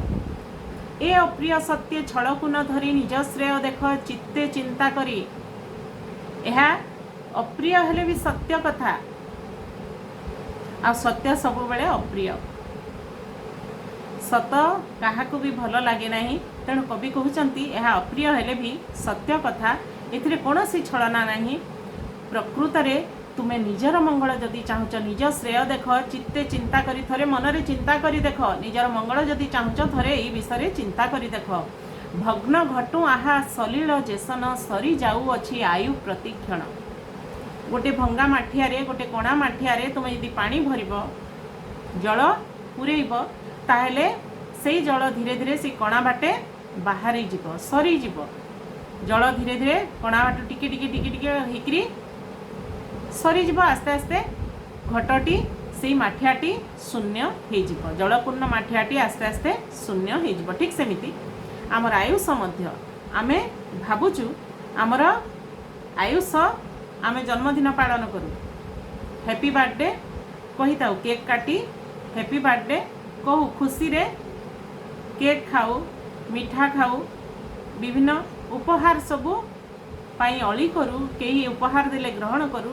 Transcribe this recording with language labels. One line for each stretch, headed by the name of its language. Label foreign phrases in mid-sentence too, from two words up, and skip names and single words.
Odia: ଏ ଅପ୍ରିୟ ସତ୍ୟ ଛଳକୁ ନ ଧରି ନିଜ ଶ୍ରେୟ ଦେଖ ଚିତ୍ତେ ଚିନ୍ତା କରି। ଏହା ଅପ୍ରିୟ ହେଲେ ବି ସତ୍ୟ କଥା, ଆ ସତ୍ୟ ସବୁ ବେଳେ ଅପ୍ରିୟ। ସତ କାହାକୁ ବି ଭଲ ଲାଗେ ନାହିଁ, ତେଣୁ କବି କହୁଛନ୍ତି ଏହା ଅପ୍ରିୟ ହେଲେ ବି ସତ୍ୟ କଥା, ଏଥିରେ କୌଣସି ଛଳନା ନାହିଁ। ପ୍ରକୃତ ରେ ତୁମେ ନିଜର ମଙ୍ଗଳ ଯଦି ଚାହୁଁଛ, ନିଜ ଶ୍ରେୟ ଦେଖ ଚିତ୍ତେ ଚିନ୍ତା କରି, ଥରେ ମନରେ ଚିନ୍ତା କରି ଦେଖ, ନିଜର ମଙ୍ଗଳ ଯଦି ଚାହୁଁଛ ଥରେ ଏଇ ବିଷୟ ଚିନ୍ତା କରି ଦେଖ। ଭଗ୍ନ ଘଟୁ ଆହା ସଲିଳ ଯେସନ ସରି ଯାଉ ଅଛି ଆୟୁ ପ୍ରତିକ୍ଷଣ। ଗୋଟେ ଭଙ୍ଗା ମାଠିଆ ଗୋଟେ କଣା ମାଠିଆ ତୁମେ ଯଦି ପାଣି ଭରିବ, ଜଳ ପୁରେଇବ, ତାହେଲେ ସେଇ ଜଳ ଧୀରେ ଧୀରେ ସେ କଣା ବାଟେ ବାହାରି ଯିବ, ସରି ଯିବ। ଜଳ ଧୀରେ ଧୀରେ କଣା ବାଟ ଟିକେ ଟିକେ ଟିକେ ଟିକେ ହିକରି ସରି ଯିବ, ଆସ୍ତେ ଆସ୍ତେ ଘଟଟି ସେ ମାଠିଆଟି ଶୂନ୍ୟ ହୋ ଯିବ, ଜଳପୂର୍ଣ୍ଣ ମାଠିଆଟି ଆସ୍ତେ ଆସ୍ତେ ଶୂନ୍ୟ ହୋ ଯିବ। ଠିକ ସେମିତି ଆମର ଆୟୁଷ ମଧ୍ୟ ଆମେ ଭାବୁଛୁ, ଆମର ଆୟୁଷ ଆମେ ଜନ୍ମଦିନ ପାଳନ କରୁ,
English: happy birthday
Odia: କହି ଥା, କେକ କାଟି
English: happy birthday
Odia: କହୁ, ଖୁସି ରେ କେକ ଖାଉ, ମିଠା ଖାଉ, ବିଭିନ୍ନ ଉପହାର ସବୁ ପାଇ ଅଲି କରୁ, କଇ ଉପହାର ଦେଲେ ଗ୍ରହଣ କରୁ।